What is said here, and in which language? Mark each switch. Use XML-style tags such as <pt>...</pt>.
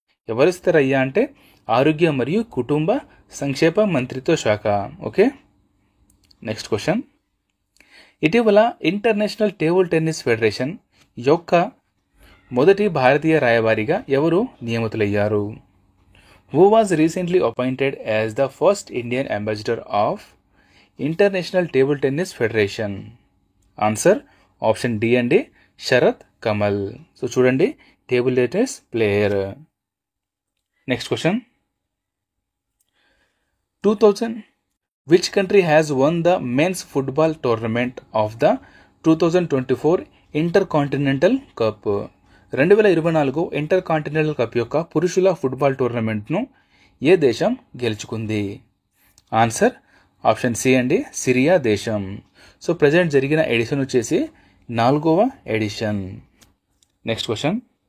<te>ఎవరిస్తారయ్యా అంటే ఆరోగ్య మరియు కుటుంబ సంక్షేమ మంత్రిత్వ శాఖ. Okay, next question. ఇటీవల ఇంటర్నేషనల్ టేబుల్ టెన్నిస్ ఫెడరేషన్ యొక్క మొదటి భారతీయ రాయబారిగా ఎవరు నియమితులయ్యారు?</te> <en>Who was recently appointed as the first Indian ambassador of International Table Tennis Federation? Answer option D</en> <te>అండి,</te> <en>Sharath Kamal.</en> <te>సో చూడండి, table tennis player. Next question.</te> <en>2000 which country has won the men's football tournament of the 2024 Intercontinental Cup?</en> <te>2024 inter continental cup యొక్క పురుషుల football టోర్నమెంట్ను ఏ దేశం గెలుచుకుంది? Answer option C అండి, Syria దేశం. So present జరిగిన edition వచ్చేసి 4వ ఎడిషన్. Next question.</te>